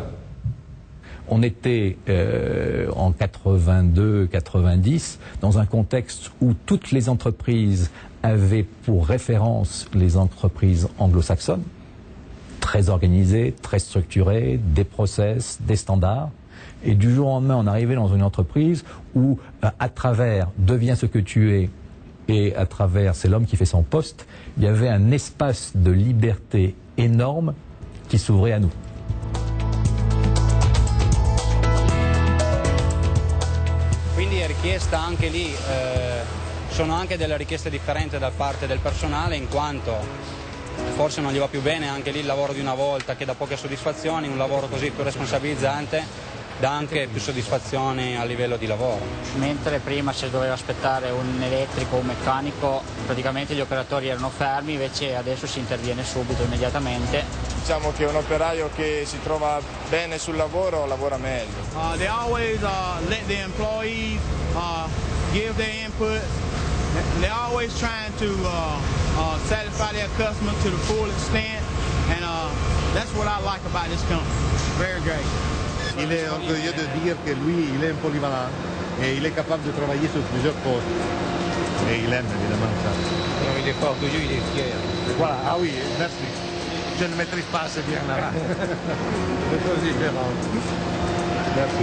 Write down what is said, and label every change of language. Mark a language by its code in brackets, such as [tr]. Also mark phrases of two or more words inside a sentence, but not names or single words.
[fr] On était en 82-90 dans un contexte où toutes les entreprises avaient pour référence les entreprises anglo-saxonnes, très organisées, très structurées, des process, des standards. Et du jour au lendemain, on arrivait dans une entreprise où, à travers « deviens ce que tu es » et à travers « c'est l'homme qui fait son poste », il y avait un espace de liberté énorme qui s'ouvrait à nous. [it] Quindi è richiesta anche lì, sono anche delle richieste differenti da parte del personale, in quanto forse non gli va più bene anche lì il lavoro di una volta che dà poche soddisfazioni, un lavoro così più responsabilizzante dà anche più soddisfazioni a livello di lavoro. Mentre prima se doveva aspettare un elettrico o un meccanico, praticamente gli operatori erano fermi, invece adesso si interviene subito, immediatamente. Diciamo che un operaio che si trova bene sul lavoro lavora meglio. [en] They always let the employees give their input. They're always trying to satisfy their customers to the full extent, and that's what I like about this company. Very great. [fr] Il est orgueilleux de dire que lui, il est un polyvalent et il est capable de travailler sur plusieurs postes. Et il aime évidemment ça. Non, il est pas orgueilleux, il est fier. Voilà, ah oui, merci. Je ne maîtrise pas assez bien là. C'est chose différente. Merci.